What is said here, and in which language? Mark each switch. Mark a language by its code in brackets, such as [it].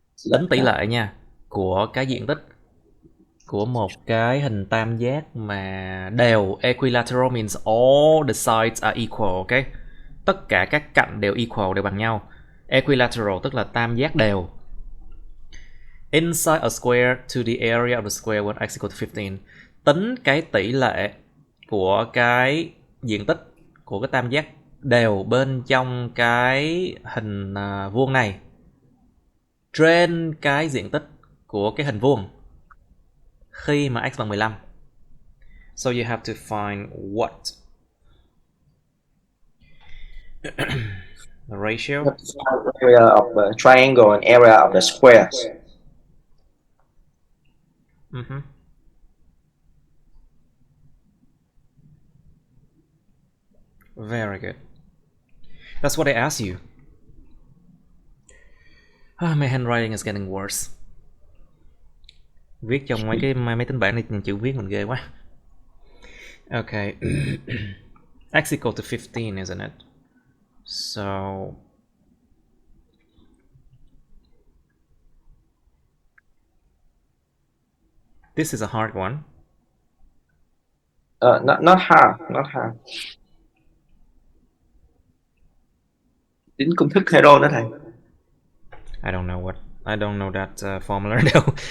[vi] Tính tỷ lệ nha, của cái diện tích của một cái hình tam giác mà đều. [en] Equilateral means all the sides are equal, okay? [vi] Tất cả các cạnh đều equal, đều bằng nhau. Equilateral tức là tam giác đều. [en] Inside a square to the area of the square when x equal to 15. [vi] Tính cái tỷ lệ của cái diện tích của cái tam giác đều bên trong cái hình vuông này trên cái diện tích của cái hình vuông khi mà x bằng 15. [en] So you have to find what? The ratio? Area of the triangle and area of the squares. Very good. That's what they ask you. My handwriting is getting worse. [vi] Viết trong mấy cái máy tính bảng này chữ viết mình ghê quá. [en] Okay. X equal to 15, isn't it? So this is a hard one. Not hard, not hard. [vi] Tính công thức hero đó thầy. [en] I don't know that formula though.